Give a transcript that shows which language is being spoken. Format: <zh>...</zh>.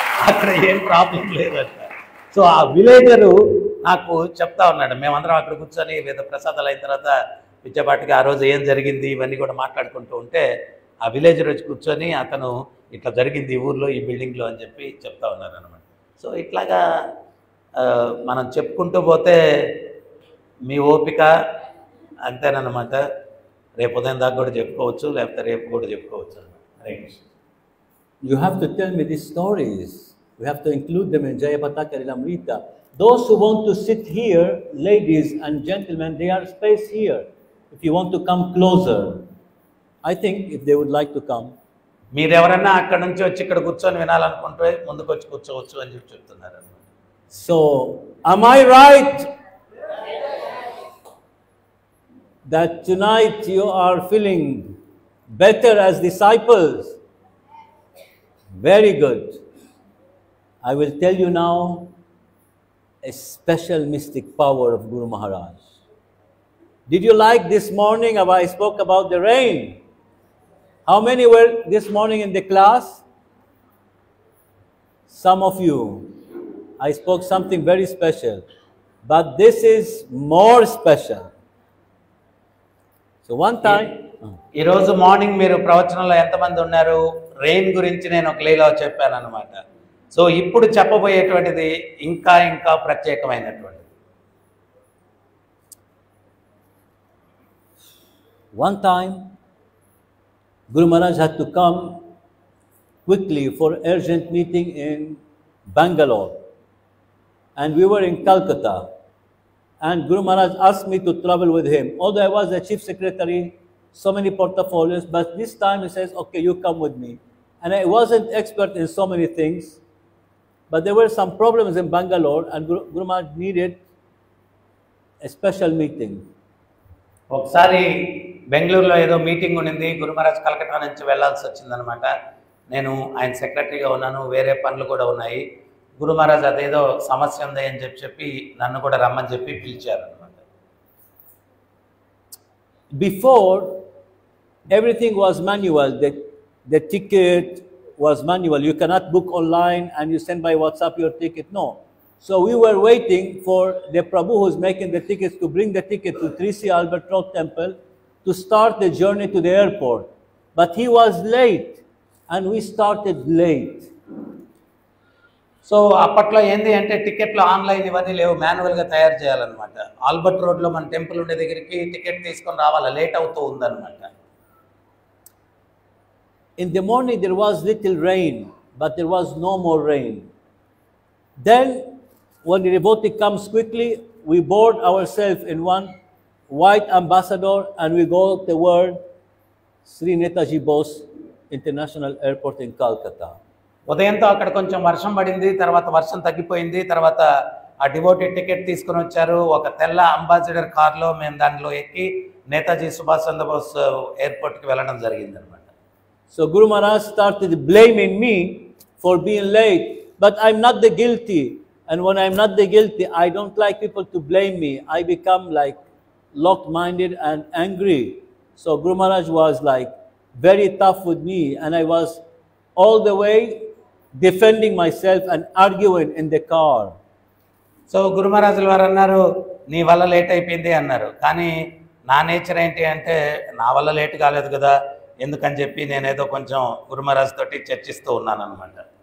<te>అక్కడ ఏం ప్రాబ్లం లేదంట. సో ఆ విలేజరు నాకు చెప్తా ఉన్నాడు, మేమందరం అక్కడ కూర్చొని వేద ప్రసాదాలు అయిన తర్వాత పిచ్చపాటికి ఆ రోజు ఏం జరిగింది ఇవన్నీ కూడా మాట్లాడుకుంటూ ఉంటే ఆ విలేజర్ వచ్చి కూర్చొని అతను ఇట్లా జరిగింది ఈ ఊర్లో ఈ బిల్డింగ్లో అని చెప్పి చెప్తా ఉన్నారు అనమాట. సో ఇట్లాగా మనం చెప్పుకుంటూ పోతే మీ ఓపిక అంతేనమాట. రేపు ఉదయం దాకా కూడా చెప్పుకోవచ్చు, లేకపోతే రేపు కూడా చెప్పుకోవచ్చు అన్నమాట.</te> <en>You have to tell me these stories. We have to include them in Jayapataka Lilamrita. Those who want to sit here, ladies and gentlemen, there are space here. If you want to come closer, I think if they would like to come.</en> <te>మీరు ఎవరైనా అక్కడ నుంచి వచ్చి ఇక్కడ కూర్చొని వినాలనుకుంటే ముందుకు వచ్చి కూర్చోవచ్చు అని చెప్పి చెప్తున్నారు.</te> <en>So, am I right that tonight you are feeling better as disciples? Very good. I will tell you now a special mystic power of Guru Maharaj. Did you like this morning how I spoke about the rain? How many were this morning in the class? Some of you. I spoke something very special. But this is more special. So one time...</en> <te>ఈరోజు morning మీరు ప్రవచనంలో ఎంతమంది ఉన్నారు? Rain గురించి నేను ఒక లీలా చెప్పాను అనమాట. So ఇప్పుడు చెప్పబోయేటువంటిది ఇంకా ఇంకా ప్రత్యేకమైనటువంటిది.</te> <en>One time, Guru Maharaj had to come quickly for urgent meeting in Bangalore. And we were in Calcutta. And Guru Maharaj asked me to travel with him. Although I was the chief secretary, so many portfolios, but this time he says, okay, you come with me. And I wasn't expert in so many things, but there were some problems in Bangalore and Guru Maharaj needed a special meeting.</en> <te>ఒకసారి బెంగళూరులో ఏదో meeting ఉండింది, గురు మహారాజ్ కలకత్తా నుంచి వెళ్లాల్సి వచ్చిందనమాట. నేను ఆయన సెక్రటరీగా ఉన్నాను, వేరే పనులు కూడా ఉన్నాయి. గురు మహారాజ్ అదేదో సమస్య ఉంది అని చెప్పి నన్ను కూడా రమ్మని చెప్పి పిలిచారు అనమాట.</te> <en>Before, everything was manual. The ticket was manual. You cannot book online and you send by WhatsApp your ticket. No. So we were waiting for the Prabhu who's making the tickets to bring the ticket to 3C Albert Road Temple to start the journey to the airport. But he was late and we started late.</en> <te>So అప్పట్లో ఏంది అంటే టికెట్లు online ఇవన్నీ లేవు, మాన్యువల్గా తయారు చేయాలన్నమాట. Albert రోడ్లో మన టెంపుల్ ఉండే దగ్గరికి టికెట్ తీసుకొని రావాలి, లేట్ అవుతూ ఉందన్నమాట.</te> <en>In the morning there was little rain, but there was no more rain. Then when the devotee comes quickly, we board ourselves in one white ambassador and we go toward Sri Netaji Bose International Airport in Calcutta.</en> <te>ఉదయంతో అక్కడ కొంచెం వర్షం పడింది, తర్వాత వర్షం తగ్గిపోయింది, తర్వాత ఆ devotee ticket తీసుకుని వచ్చారు. ఒక తెల్ల అంబాసిడర్ కార్లో మేము దానిలో ఎక్కి నేతాజీ సుభాష్ చంద్రబోస్ ఎయిర్పోర్ట్కి వెళ్ళడం జరిగింది అనమాట.</te> <en>So Guru Maharaj started blaming me for being late, but I'm not the guilty. And when I'm not the guilty, I don't like people to blame me. I become like locked-minded and angry. So Guru Maharaj was like very tough with me, and I was all the way defending myself and arguing in the car.</en> <te>So గురు మహారాజుల వారు అన్నారు, నీ వల్ల late అయిపోయింది అన్నారు. కానీ నా nature ఏంటి అంటే నా వల్ల లేట్ కాలేదు కదా, ఎందుకని చెప్పి నేనేదో కొంచెం గురు మహారాజ్ తోటి చర్చిస్తూ ఉన్నాను అనమాట.</te>